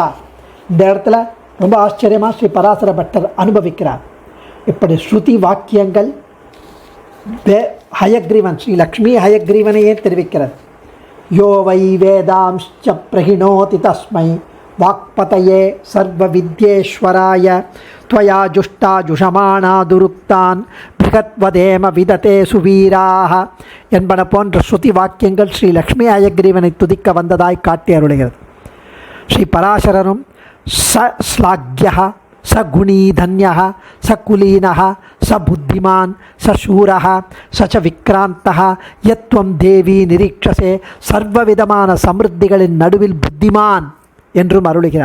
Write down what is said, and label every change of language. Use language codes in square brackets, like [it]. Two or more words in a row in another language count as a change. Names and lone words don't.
[ta] இந்த இடத்துல ரொம்ப ஆச்சரியமாக ஸ்ரீ பராசர பட்டர் அனுபவிக்கிறார். இப்படி ஸ்ருதி வாக்கியங்கள் ஹயக்ரீவன் ஸ்ரீ லக்ஷ்மி ஹயக்ரீவனையே தெரிவிக்கிறது. [sa] यो वै वेदांश्च प्रहिणोति तस्मै वाक्पतये सर्व विद्येश्वराय त्वया जुष्टा जुषमाणादुरुक्तान् बृहद्वदेम विदथे सुवीराः [ta] என்பன போன்ற ஸ்ருதி வாக்கியங்கள் ஸ்ரீ லக்ஷ்மி ஹயக்ரீவனை துதிக்க வந்ததாய் காட்டி அருளுகிறது. [sa] ஸ்ரீ பராசரரும் स श्लाघ्यः स गुणीधन्यः स कुलीनः स बुद्धिमान् स शूरः स च विक्रान्तः यत्वं देवि निरीक्षसे [ta] சர்வவிதமான சமிருத்திகளின் நடுவில் புத்திமான் என்றும் அருளுகிறார்.